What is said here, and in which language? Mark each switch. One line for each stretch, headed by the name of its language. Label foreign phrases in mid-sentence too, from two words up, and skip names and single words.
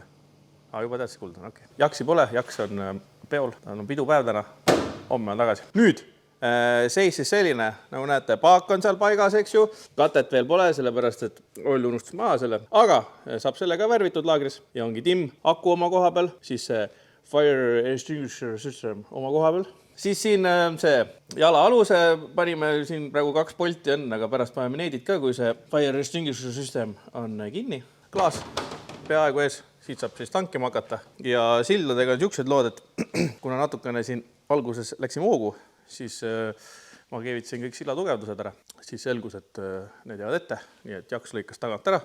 Estonian: Juba teadsid, kuldne, okei. Jaksi pole, Jaks on peol, on pidupäev täna, homme on tagasi. Nüüd, seis siis selline, nagu näete, paak on seal paigas, eks ju. Katet veel pole, sellepärast, et oll unustas maha selle. Aga saab selle ka värvitud laagris ja ongi timm, aku oma koha peal, siis see
English: fire extinguisher system
Estonian: oma koha peal. Siis siin see jala aluse panime siin praegu 2 polti on, aga pärast paneme needid ka, kui see
English: fire extinguisher system
Estonian: on kinni. Klaas peaaegu ees, siit saab siis tankima hakata. Ja sildadega on siuksed lood, et kuna natukene siin alguses läksime hoogu, siis ma keevitasin kõik silla tugevdused ära. Siis selgus, et need jäävad ette, nii et Jaks lõikas tagant ära.